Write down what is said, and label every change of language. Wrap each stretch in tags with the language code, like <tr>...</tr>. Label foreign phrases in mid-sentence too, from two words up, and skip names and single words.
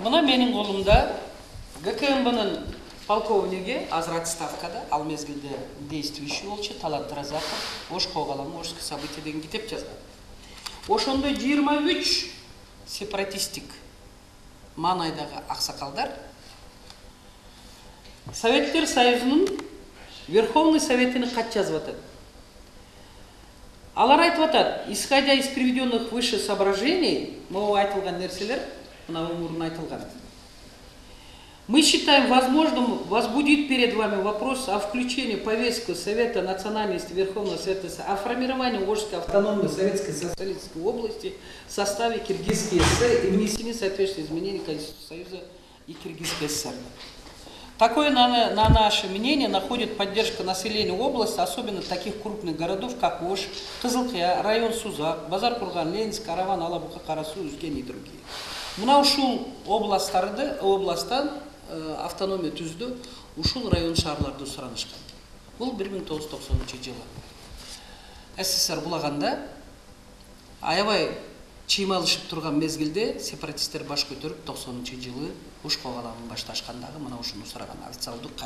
<ky>Мына менин колумда ГКМБнын полковниги азыр отставкада, ал мезгилде действующий болчу Талант Разаков, Ошко калам, Ошские события деген китеп жазган. Ошондой 23 сепаратистик маанайдагы аксакалдар Советтер Союзунун Верховный Советине кат жазып атат. Алар айтып атат,</ky> <ru>исходя из приведенных выше соображений,</ru> <ky>могу айтылган нерселер, мына мурун айтылган.</ky> <ru>Мы считаем возможным возбудить перед вами вопрос о включении в повестку Совета национальности Верховного Совета о формировании Ошской автономной Советской Социалистической области в составе Киргизской ССР и внесении соответствующих изменений Конституции Союза и Киргизской ССР. Такое, на наше мнение, находит поддержка населения области, особенно таких крупных городов, как Ош, Кызылкия, район Сузак, Базар-Курган, Ленинск, Караван, Алабука, Карасу, Үзген и другие.</ru> <ky>Мына ушул областтан автономия түздү, ушул район шаарларды суранышкан. Бул 1990 жылы. СССР булаганда аябай чыймалышып турган мезгилде сепаратисттер баш көтөрүп 90 жылы Ошко каламын башташкандагы мына ушуну сураган официалдуу кат.</ky>